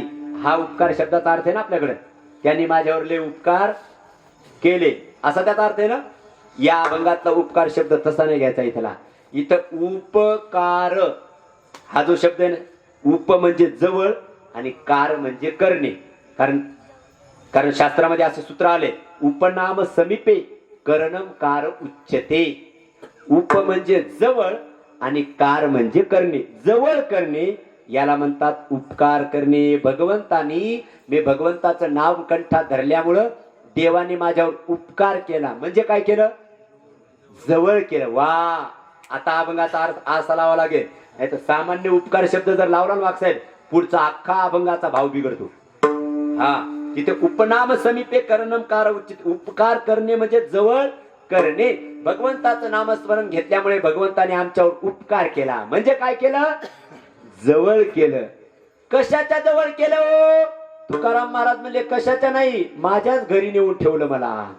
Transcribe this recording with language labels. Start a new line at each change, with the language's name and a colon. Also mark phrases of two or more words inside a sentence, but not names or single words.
Marathi: हा उपकार शब्दाचा अर्थ आहे ना आपल्याकडे. त्यांनी माझ्यावर लय उपकार केले असा त्याचा अर्थ आहे ना. या अभंगातला उपकार शब्द तसा नाही घ्यायचा इथला. इथं उपकार हा जो शब्द आहे ना, उप म्हणजे जवळ आणि कार म्हणजे करणे. कारण शास्त्रामध्ये असे सूत्र आले,
Sanskrit: उपनाम समीपे करणम कार उच्यते.
Marathi: उप म्हणजे जवळ आणि कार म्हणजे करणे. जवळ करणे याला म्हणतात उपकार करणे. भगवंतानी मी भगवंताचं नाव कंठात धरल्यामुळं देवाने माझ्यावर उपकार केला. म्हणजे काय केलं, जवळ केलं. वा, आता अभंगाचा अर्थ असा लावा लागेल. नाही तर सामान्य उपकार शब्द जर लावला ना वागसाहेब, पुढचा अख्खा अभंगाचा भाव बिघडतो. हा, तिथे
Sanskrit: उपनाम समीपे करणम कार उचित.
Marathi: उपकार करणे म्हणजे जवळ करणे. भगवंताचं नामस्मरण घेतल्यामुळे भगवंताने आमच्यावर उपकार केला. म्हणजे काय केलं, जवळ केलं. कशाच्या जवळ केलं. तुकाराम महाराज म्हणले कशाच्या नाही, माझ्याच घरी नेऊन ठेवलं मला.